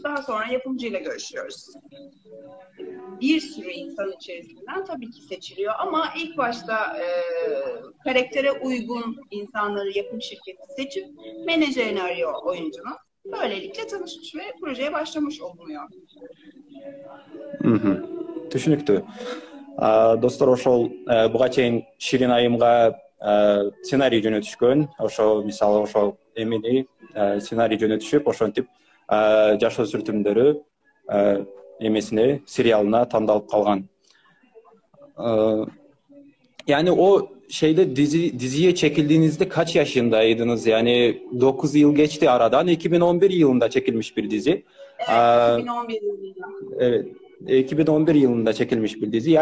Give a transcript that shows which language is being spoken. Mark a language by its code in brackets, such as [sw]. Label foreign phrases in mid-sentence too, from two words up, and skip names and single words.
[tr] Daha sonra yapımcıyla görüşüyoruz. Bir sürü insan içerisinden tabii ki seçiliyor ama ilk başta karaktere uygun insanları yapım şirketi seçip menajerini arıyor oyuncunun. Böylelikle tanışmış ve projeye başlamış olunuyor. [ky] Түшүнүктүү. Достор, ошол буга чейин Ширин айымга сценарий жөнөтүшкөн. Ошо мисалы ошо эмени сценарий жөнөтүшүп, ошентип жашоо сүртүмдөрү эмесине, сериалына тандалып калган. [tr] Yani o diziye çekildiğinizde kaç yaşındaydınız? Yani 9 yıl geçti aradan. 2011 yılında çekilmiş bir dizi. Evet, 2011 yılında. Evet, 2011 yılında çekilmiş bir dizi.